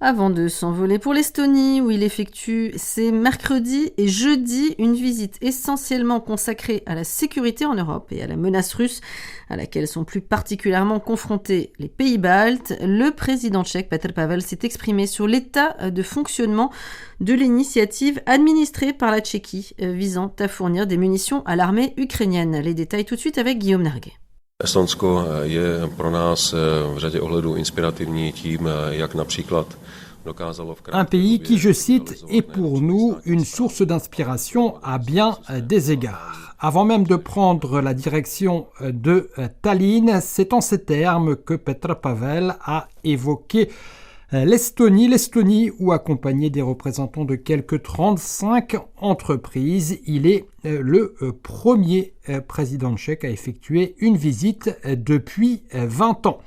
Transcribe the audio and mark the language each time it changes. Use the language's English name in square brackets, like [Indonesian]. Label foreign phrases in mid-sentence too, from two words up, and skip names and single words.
[French] Avant de s'envoler pour l'Estonie, où il effectue ces mercredis et jeudi une visite essentiellement consacrée à la sécurité en Europe et à la menace russe, à laquelle sont plus particulièrement confrontés les pays baltes, le président tchèque Petr Pavel s'est exprimé sur l'état de fonctionnement de l'initiative administrée par la Tchéquie, visant à fournir des munitions à l'armée ukrainienne. Les détails tout de suite avec Guillaume Narguet. [Czech] Estonsko je pro nás v řadě ohledů inspirativní tím, jak například dokázalo v [French] Un pays qui, je cite, est pour nous une source d'inspiration à bien des égards. Avant même de prendre la direction de Tallinn, c'est en ces termes que Petr Pavel a évoqué l'Estonie où accompagné des représentants de quelques 35 entreprises, il est le premier président tchèque à effectuer une visite depuis 20 ans.